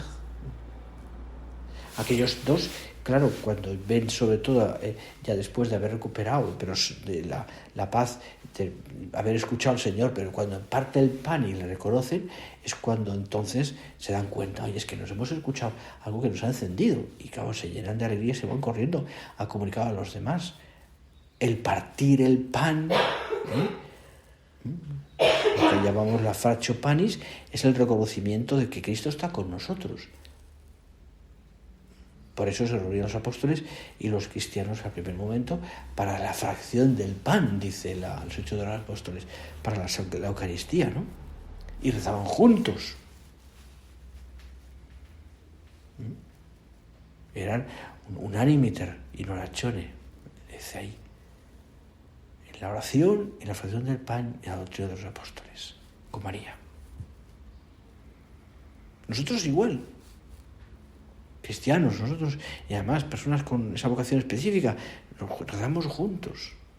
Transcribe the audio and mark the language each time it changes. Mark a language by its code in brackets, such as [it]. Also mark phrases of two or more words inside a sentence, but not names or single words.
[es] Aquellos dos, claro, cuando ven sobre todo, ya después de haber recuperado, pero de la paz, de haber escuchado al Señor, pero cuando parte el pan y le reconocen, es cuando entonces se dan cuenta, oye, es que nos hemos escuchado algo que nos ha encendido, y claro, se llenan de alegría y se van corriendo a comunicar a los demás. El partir el pan, lo que llamamos la [la] fractio panis, [es] es el reconocimiento de que Cristo está con nosotros. Por eso se reunieron los apóstoles y los cristianos al primer momento para la fracción del pan, dice los Hechos de los Apóstoles, para la Eucaristía, ¿no? Y rezaban juntos. Eran [la] unánimiter in oratione, [es] dice ahí. En la oración, en la fracción del pan y en la doctrina de los apóstoles, con María. Nosotros igual. Cristianos, nosotros, y además personas con esa vocación específica, nos rezamos juntos.